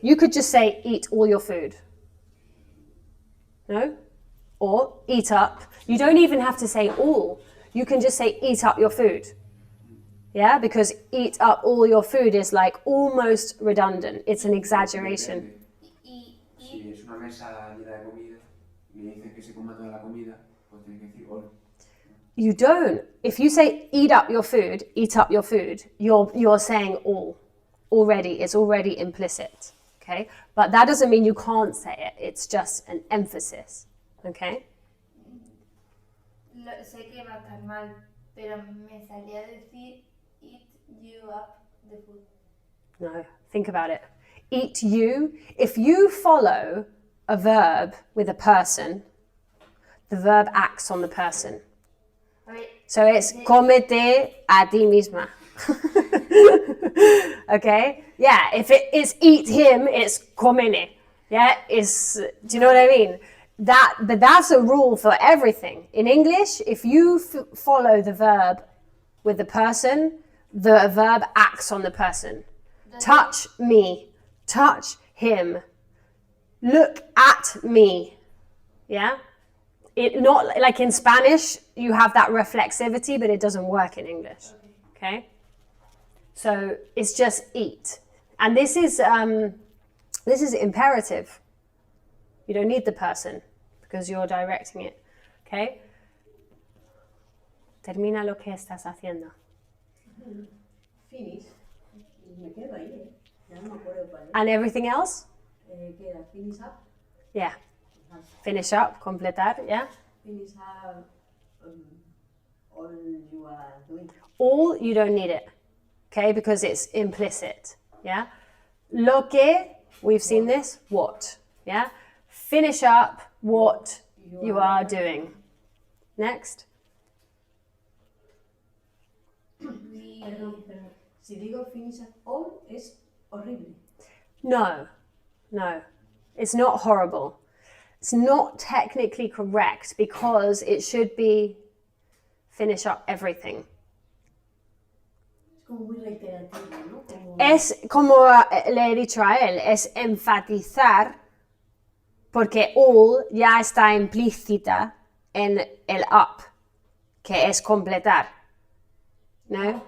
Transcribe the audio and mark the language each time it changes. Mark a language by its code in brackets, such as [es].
[en] You could just say, eat all your food. No? Or eat up. You don't even have to say all. You can just say, eat up your food. Yeah? Because eat up all your food is like almost redundant. It's an exaggeration. [es] Si es una mesa llena de comida y le dicen que se coma toda la comida, pues tienes que decir all. [en] You don't. If you say eat up your food, you're saying all. Already, it's already implicit. Okay? But that doesn't mean you can't say it. It's just an emphasis. Okay? [es] Sé que va a estar mal, pero me salía a decir [en] eat you up the food. No, think about it. Eat you. If you follow a verb with a person, the verb acts on the person. [es] A ver, [en] So it's [es] cómete a ti misma. [en] Okay? Yeah, if it is eat him, it's comene. Yeah, do you know what I mean? But that's a rule for everything. In English, if you follow the verb with the person, the verb acts on the person. Touch me, touch him, look at me. Yeah? It not like in Spanish, you have that reflexivity, but it doesn't work in English. Okay? So it's just eat. And this is imperative. You don't need the person because you're directing it. Okay? [es] Termina lo que estás haciendo. [en] Finish. [es] Me quedo ahí, Ya no me acuerdo cuál es. [en] And everything else? [es] Queda finish up. [en] Yeah. Finish up, completar, yeah? Finish up all you are doing. All, you don't need it. Okay? Because it's implicit. Yeah? [es] Lo que, [en] we've seen this, what. Yeah? Finish up what you are doing. Next. [es] Perdón. Si digo [en] finish up all, [es] es horrible. [en] No. It's not horrible. It's not technically correct because it should be finish up everything. [es] Es como muy reiterativo, ¿no? Es como le he dicho a él, es enfatizar porque all ya está implícita en el up, que es completar. ¿No?